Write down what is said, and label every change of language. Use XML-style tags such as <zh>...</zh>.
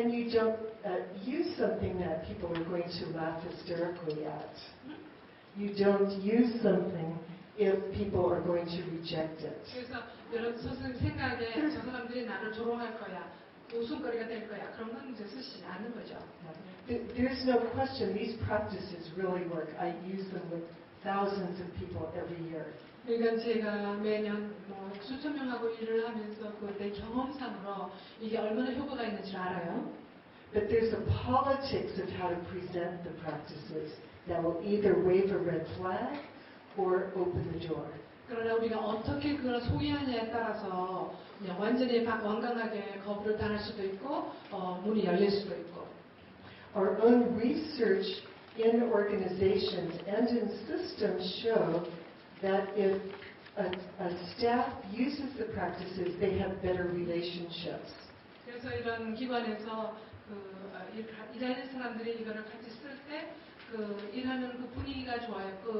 <en>And you don't use something that people are going to laugh hysterically at. You don't use something if people are going to reject it.</en> <ko>그래서 여러분 생각에 저 사람들이 나를 조롱할 거야, 웃음거리가 될 거야. 그런 건 이제 쓰시지 않는 거죠.</ko> <en>There's no question these practices really work. I use them with thousands of people every year.</en> <ko>그러니까 제가 매년 수천 명하고 일을 하면서 내 경험상으로 이게 얼마나 효과가 있는지 알아요.</ko> <en>But there's a politics of how to present the practices that will either wave a red flag or open the door.</en> <ko>그러나 우리가 어떻게 그걸 소개하냐에 따라서 그냥 완전히 완강하게 거부를 당할 수도 있고 문이 열릴 수도 있고.</ko> <en>Our own research in organizations and in systems show that if a staff uses the practices, they have better relationships.</en> <ko>그래서 이런 기관에서 일하는 사람들이 이거를 같이 쓸 때 일하는 분위기가 좋아요.</ko>